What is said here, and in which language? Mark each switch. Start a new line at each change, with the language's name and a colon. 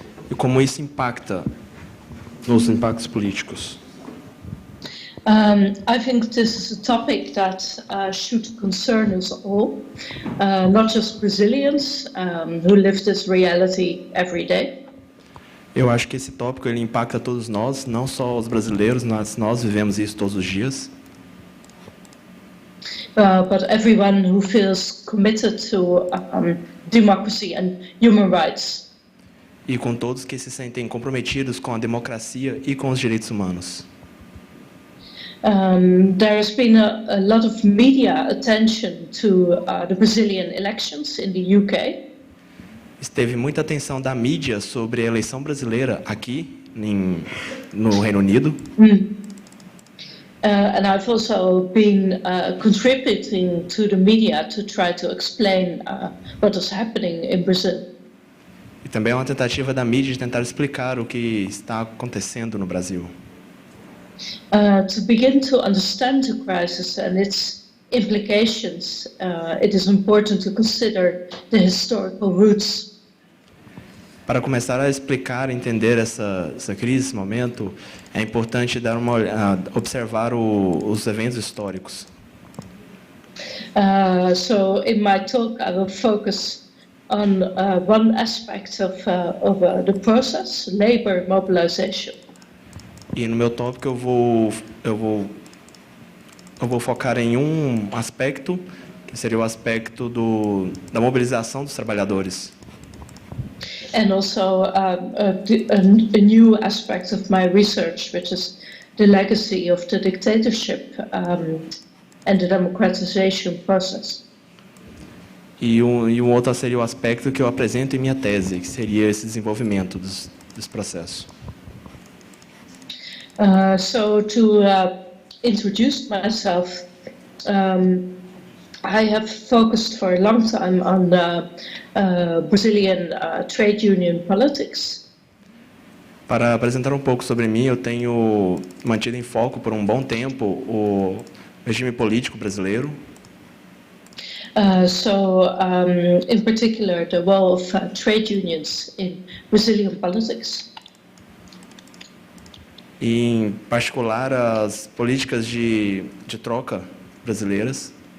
Portuguese: E como isso impacta nos impactos políticos.
English: I think this is a topic that should concern us all, not just Brazilians who live this reality every day.
Portuguese: Eu acho que esse tópico ele impacta todos nós, não só os brasileiros, nós vivemos isso todos os dias.
English: But everyone who feels committed to democracy and human rights.
Portuguese: E com todos que se sentem comprometidos com a democracia e com os direitos humanos.
English: There has been a lot of media attention to the Brazilian elections in the UK.
Portuguese: Teve muita atenção da mídia sobre a eleição brasileira aqui no Reino Unido.
English: And I've also been contributing to the media to try to explain what is happening in Brazil.
Portuguese: E também é uma tentativa da mídia de tentar explicar o que está acontecendo no Brasil.
English: To begin to understand the crisis and its implications, it is important to consider the historical roots.
Portuguese: Para começar a explicar, entender essa crise, esse momento, é importante observar os eventos históricos.
English: So in my talk, I will focus on one aspect of the process, labor mobilization.
Portuguese: E no meu tópico eu vou focar em um aspecto, que seria o aspecto da mobilização dos trabalhadores.
English: And also a new aspect of my research, which is the legacy of the dictatorship and the democratization process.
Portuguese: E um outro seria o aspecto que eu apresento em minha tese, que seria esse desenvolvimento dos processos.
English: So to introduce myself, I have focused for a long time on Brazilian trade union politics.
Portuguese: Para apresentar um pouco sobre mim, eu tenho mantido em foco por um bom tempo o regime político brasileiro.
English: In particular, the role of trade unions in Brazilian politics.
Portuguese: E, em particular, as políticas de troca brasileiras.